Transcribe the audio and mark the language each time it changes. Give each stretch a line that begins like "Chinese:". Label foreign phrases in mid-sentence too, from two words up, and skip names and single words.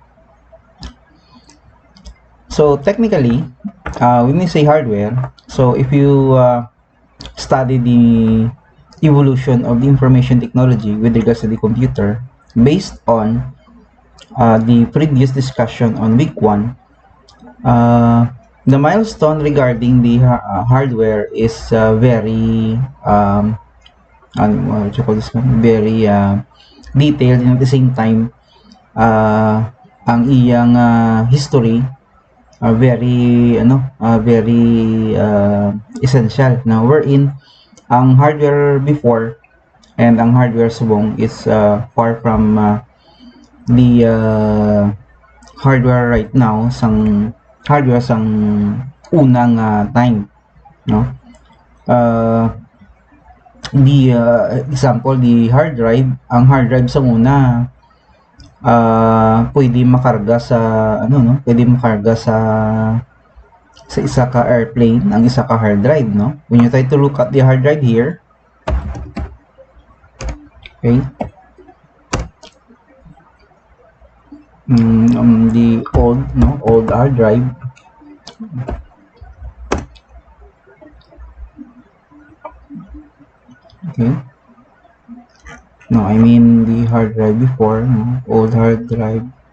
English: So technically, when we say hardware, so if you study the evolution of the information technology with regards to the computer based on the previous discussion on week 1, the milestone regarding the hardware is very what you call this one? Very detailed, and at the same time
Hiligaynon: ang iyang
English: history very essential. Now wherein ang hardware before and ang hardware subong is far from the hardware right now
Hiligaynon: sang unang
English: time, no. The example, the hard drive,
Hiligaynon: ang
English: hard drive
Hiligaynon: sa una pwede makarga sa pwede makarga sa isa ka airplane ang isa ka
English: hard drive,
Hiligaynon: no.
English: When you try to look at the hard drive here, okay, the old hard drive, okay, no, I mean the hard drive before, no, old hard drive,